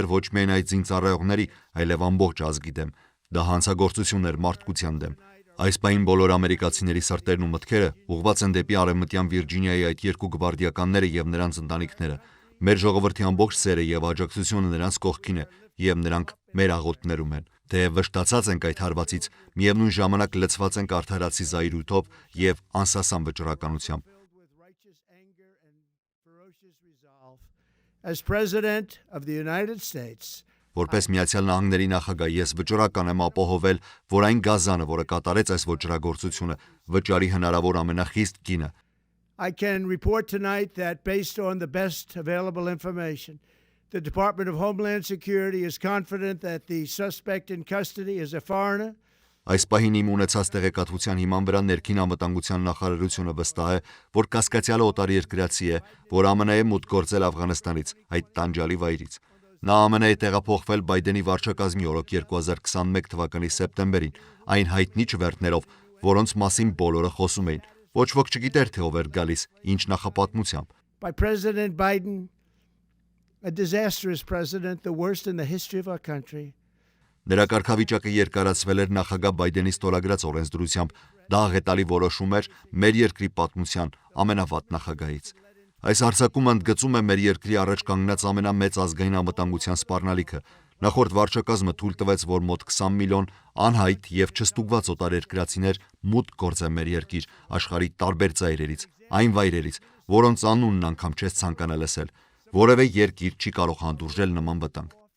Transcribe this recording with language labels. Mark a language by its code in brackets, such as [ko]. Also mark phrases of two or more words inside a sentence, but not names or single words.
[hy] ոչ միայն այդ զինծառայողների, այլև ամբողջ ազգի դեմ։ Դա հանցագործություն էր մարդկության դեմ։ Այս պահին բոլոր ամերիկացիների սրտերն ու մտքերը ուղղված են դեպի արևմտյան Վիրջինիայի այդ երկու գվարդիականները և նրանց ընտանիքները։ Մեր ժողովրդի ամբողջ սերը և աջակցությունը նրանց կողքին է, և նրանք մեր աղոթներում են։ Թեև վշտացած ենք այդ հարվածից, միևնույն ժամանակ լցված ենք արդարացի զայրույթով և անսասան վճռականությամբ։ [en] As President of the United States, [hy] Որպես Միացյալ Նահանգների նախագահ ես վճռական եմ ապահովել, որ այն գազանը, որը կատարեց այս ոճրագործությունը, վճարի հնարավոր ամենախիստ գինը։ [en] I can report tonight that based on the best available information, the Department of Homeland Security is confident that the suspect in custody is a foreigner. [hy] Այս պահին իմ ունեցած տեղեկատվության հիման վրա ներքին անվտանգության նախարարությունը վստահ է, որ կասկածյալը օտարերկրացի է, որ ԱՄՆ-ը մուտք գործել Աֆղանստանից, այդ տանջալի վայրից։ Նա ԱՄՆ-ը տեղափոխվել Բայդենի վարչակազմի օրոք 2021 թվականի սեպտեմբերին, այն հայտնի չվերթներով, որոնց մասին բոլորը խոսում էին։ Ոչ ոք չգիտեր, թե ով էր գալիս, ինչ նախապատմությամբ։ [en] By President Biden, a disastrous president, the worst in the history of our country. [hy] Նրա կարգավիճակը երկարացվել էր նախագահ Բայդենի ստորագրած օրենսդրությամբ, դա աղետալի որոշում էր մեր երկրի պատմության ամենավատ նախագահից։ Այս հարձակումը ընդգծում է մեր երկրի առաջ կանգնած ամենամեծ ազգային անվտանգության սպառնալիքը։ Նախորդ վարչակազմը թույլ տվեց, որ մոտ 20 միլիոն անհայտ և չստուգված օտարերկրացիներ մուտք գործեն մեր երկիր աշխարհի տարբեր ծայրերից, այն վայրերից, որոնց անունն անգամ չես ցանկանա լսել։ Որևէ երկիր չի կարող հանդուրժել նման վտանգ։